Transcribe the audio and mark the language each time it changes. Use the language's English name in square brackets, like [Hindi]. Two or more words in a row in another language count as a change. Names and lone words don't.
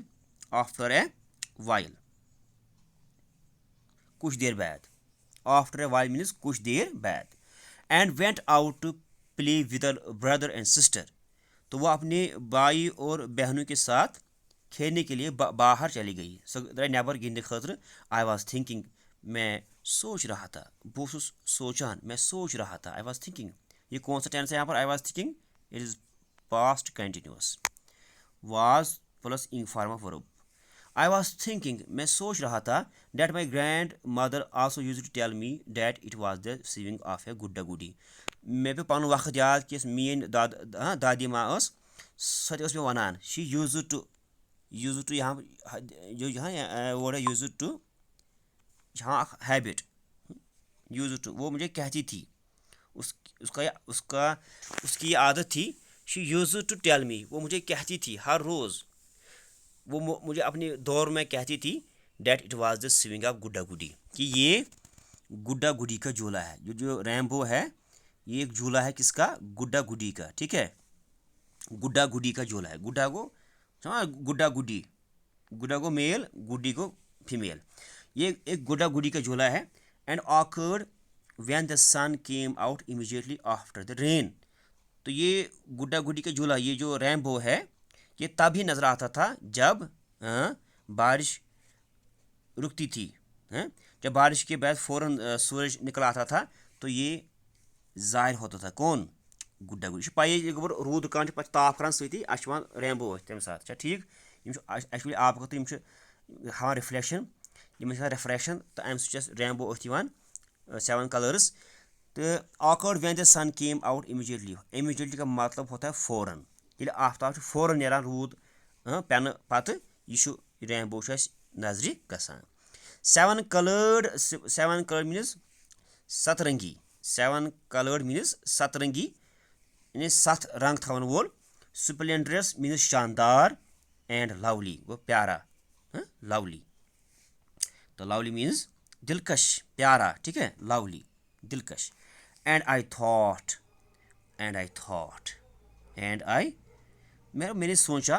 [English] after a while [Hindi] कुछ देर बाद. [English] after a while means [Hindi] कुछ देर बाद. [English] and went out to play with brother and sister. [Hindi] तो वह अपने भाई और बहनों के साथ खेलने के लिए बाहर चली गई. [Kashmiri] नेबर गिंदने खतर. [English] I was thinking. [Hindi] मैं सोच रहा था. [Kashmiri] बह सोचान, [Hindi] मैं सोच रहा था. [English] I was thinking. [Hindi] ये कौन सा टेंस है यहाँ पर? [English] I was thinking. it is past continuous. was plus informal verb. I was thinking. [Hindi] मैं सोच रहा था. [English] that my grand mother also used to tell me that it was the sewing of a गुड्डा गुडी. [Kashmiri] मे पे पन वक्त याद कि मीन दादी माँ सो मे वनान. [English] she used to [Hindi] यहाँ जो यहाँ [English] word hai used to, [Hindi] यहाँ हैबिट. [English] used to [Hindi] वो मुझे कहती थी. उसकी आदत थी. [English] she used to tell me. [Hindi] वो मुझे कहती थी हर रोज़. वो मुझे अपने दौर में कहती थी [English] that it was the swing of [Hindi] गुड्डा गुडी, कि ये गुड्डा गुडी का झूला है. जो रैम्बो है ये एक झूला है किसका? गुड्डा गुडी का. ठीक है, गुड्डा गुडी का झूला है. गुड्डा को गुड्डा गुडी, गुड्डा को मेल, गुडी को फीमेल. ये एक गुड्डा गुडी का झूला है. [English] and occurred when the sun came out immediately after the rain. [Hindi] तो ये गुड्डा गुडी का झूला, ये जो रैम्बो है, ये तभी नज़र आता था जब बारिश रुकती थी. जब बारिश के बाद फ़ौरन सूरज निकल आता था तो ये ज़ाहिर होता था. कौन? गुड्डा गुडी. [Kashmiri] पाई रूद कान पे ताप करान सती रैम्बो तम साथ. [Hindi] ठीक. एक्चुअली आप हाँ रिफ्लेक्शन, रिफ्रेक्शन. [Kashmiri] तो अम रैम्बो [English] 7 colours. तो occurred when the sun came out immediately. [Hindi] इमीडिएटली का मतलब होता है फ़ौरन. [Kashmiri] ये आफ्ताब फ़ौरन नेरान रूद पेन पत यह रैम्बो नजर गसान. [English] 7 coloured means सतरंगी. 7 coloured means [Hindi] सतरंगी, यानी [Kashmiri] 7 रंग थवन वोल. [English] splendrous means शानदार. and lovely [Hindi] वो प्यारा. [English] लवली. [Hindi] तो [English] lovely means [Hindi] दिलकश, प्यारा. ठीक है, लवली, दिलकश. [English] and I thought. [Hindi] मैंने सोचा.